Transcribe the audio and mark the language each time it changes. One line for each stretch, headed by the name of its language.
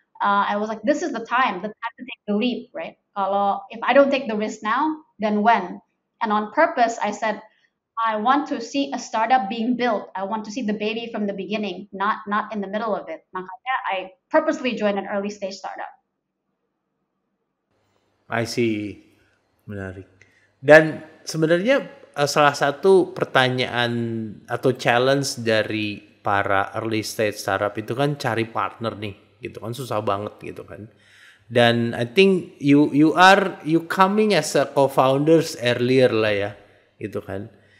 English: I was like, this is the time to take the leap, right? If I don't take the risk now, then when? And on purpose, I said, I want to see a startup being built. I want to see the baby from the beginning, not in the middle of it.
Indonesian: Makanya
English: I purposely joined an early stage startup. I see.
Indonesian: Menarik. Dan sebenarnya salah satu pertanyaan atau challenge dari para early stage startup itu kan cari partner nih, gitu kan, susah banget gitu kan.
English: Dan I think you coming as a co-founders earlier lah ya,
Indonesian: gitu kan.